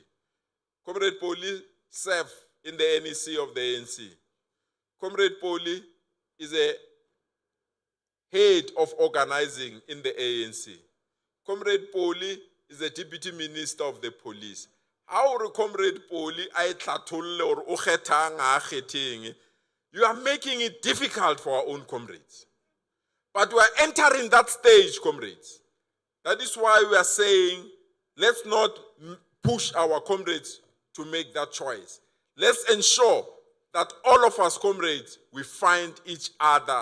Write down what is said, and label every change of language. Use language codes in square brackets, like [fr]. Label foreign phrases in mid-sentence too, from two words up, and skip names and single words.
[en] Comrade Police serve in the NEC of the ANC. Comrade Poli is a head of organizing in the ANC. Comrade Poli is the Deputy Minister of the Police. Our comrade [st] Poli, I tlatholle or o kgethang a kgetheng, [en] you are making it difficult for our own comrades. But we are entering that stage, comrades. That is why we are saying, let's not push our comrades to make that choice. Let's ensure that all of us, comrades, we find each other.